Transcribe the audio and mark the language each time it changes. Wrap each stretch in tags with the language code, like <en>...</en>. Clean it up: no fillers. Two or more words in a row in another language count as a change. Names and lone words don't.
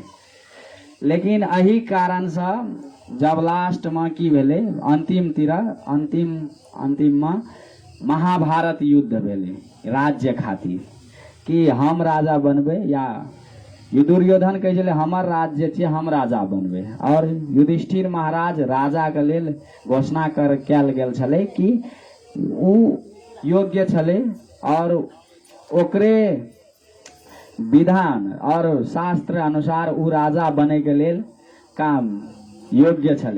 <mai>लेकिन अही कारण से जब लास्ट में की भेले, अंतिम में महाभारत युद्ध भेले राज्य खातिर कि हम राजा बनबे, या दुर्योधन कहे छले हमर राज्य छे हम राजा बनबे, और युधिष्ठिर महाराज राजा के लेल घोषणा कैल गेल छले कि उ योग्य छले और ओकरे विधान और शास्त्र अनुसार उ राजा बने के लेल काम योग्य छले।</mai>